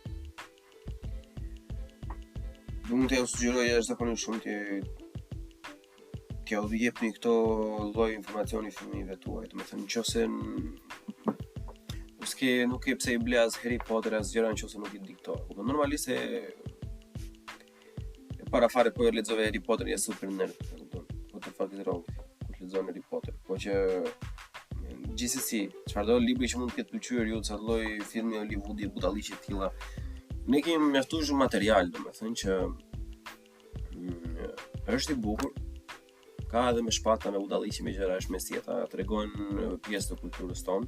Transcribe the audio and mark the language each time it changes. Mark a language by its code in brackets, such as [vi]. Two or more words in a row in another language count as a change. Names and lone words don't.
[sq] Mund t'ja sugjeroj jashtëzakonisht shumë t'ja u jepni këto lloj informacioni fëmijëve tuaj, domethënë nëse nuk e pse i ble as Harry Potter as gjëra nëse nuk i di këto. Normalisht e para fare po e lexova Harry Potter ja super nerd, e kupton. [en] What the fuck is wrong? [sq] Kur lexon Harry Potter, po që gjithsesi, çfarëdo libri që mund të ketë pëlqyer ju, çfarë lloj filmi hollywoodi, budalliqe të tilla, ne kemi mjaftuar shumë material, domethënë që është i bukur. Ka edhe me shpata, me budalliqe, me gjëra është mesjeta, tregojnë pjesë të kulturës tonë.